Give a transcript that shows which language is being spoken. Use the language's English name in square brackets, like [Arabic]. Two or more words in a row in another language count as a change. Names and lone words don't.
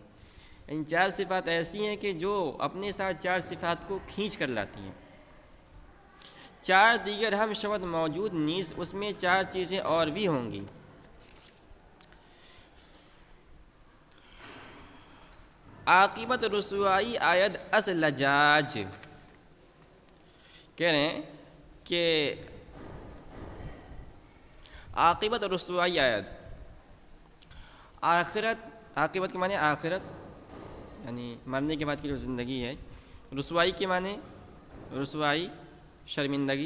[Urdu] ان چار صفات ایسی ہیں کہ جو اپنے ساتھ چار صفات کو کھینچ کر لاتی ہیں۔ [Persian] چار دیگر ہم شود موجود نیز [Urdu] اس میں چار چیزیں اور بھی ہوں گی۔ [Persian] عاقبت رسوائی آید از لجاج، [Urdu] کہہ رہے ہیں کہ [Persian] عاقبت رسوائی آید، [Urdu] عاقبت کے معنی آخرت، یعنی مرنے کے بعد کی جو زندگی ہے۔ رسوائی کے معنی رسوائی، شرمندگی۔